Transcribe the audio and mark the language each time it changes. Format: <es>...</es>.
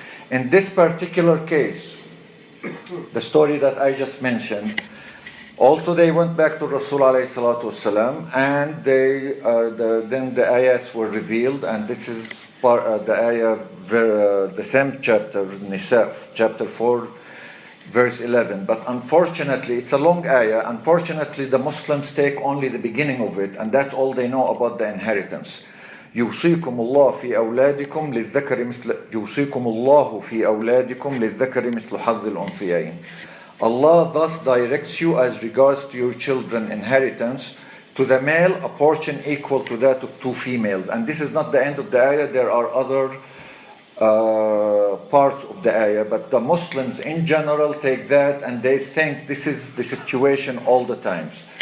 <en>In this particular case, the story that I just mentioned, also they went back to Rasul alayhi salatu wasalam, and then the ayats were revealed, and this is the ayah, the same chapter, Nisa, chapter 4, verse 11. But unfortunately, it's a long ayah. Unfortunately, the Muslims take only the beginning of it, and that's all they know about the inheritance.</en> <ar>يوصيكم الله في أولادكم للذكر مثل يوصيكم الله في أولادكم للذكر مثل حظ الأنثيين.</ar> <en>Allah thus directs you as regards to your children inheritance, to the male a portion equal to that of two females. And this is not the end of the ayah. There are other parts of the ayah, but the Muslims in general take that and they think this is the situation all the times.</en>